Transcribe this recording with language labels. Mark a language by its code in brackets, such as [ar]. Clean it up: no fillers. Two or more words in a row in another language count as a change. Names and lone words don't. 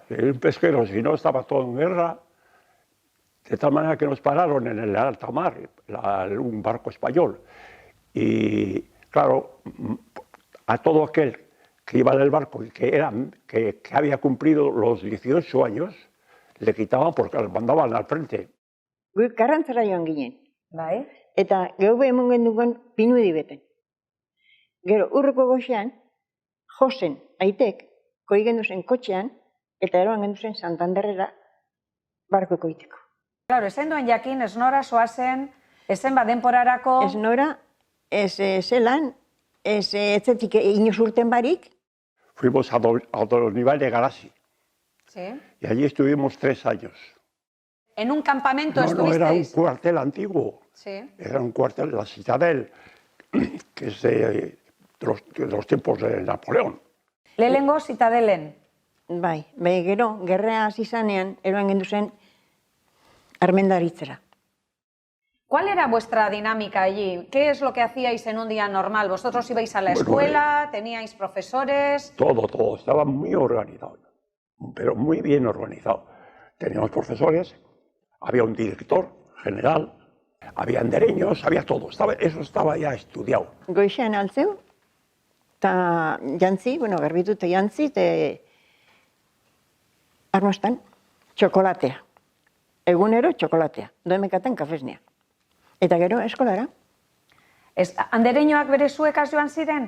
[es] En un pesquero, si no estaba todo en guerra, de tal manera que nos pararon en el alta mar, un barco español. Y claro, a todo aquel que iba en el barco y que había cumplido los 18 años, le quitaban porque le mandaban al frente. [eu] Guk Karrantzara joan ginen. Bai. Eta gehu emon gendugan Pinudi beten. Gero urruko goxean, Josen aitek, koi genduzen kotxean, eta eroan genduzen Santanderrera barko koiteko. Claro, ezen duen jakin, ez nora soazen, ezen denporarako... Ez nora, ez zelan, ez etzetik inoz urten barik. [es] Fuimos a Donibal de Garasi. Sí. Y allí estuvimos 3 años. ¿En un campamento No, estuvisteis? era un cuartel antiguo. Sí. Era un cuartel, la Citadel, que es de los tiempos de Napoleón. [eu] Lehenengo Zitadelen. Bai, gero, gerrea hasi zanean, eroan genduzen armendaritzera. [es] ¿Cuál era vuestra dinámica allí? ¿Qué es lo que hacíais en un día normal? ¿Vosotros ibais a la escuela? ¿Teníais profesores? Todo. Estaba muy organizado, pero muy bien organizado. Teníamos profesores, había un director general, había andereños, había todo. Eso estaba ya estudiado. [eu] Goixean altzeu, eta jantzi, garbitu eta jantzi, eta armostan, txokolatea. Egunero txokolatea, doemekaten kafesnea. Eta gero eskolara. Andereñoak bere zuekaz joan ziren?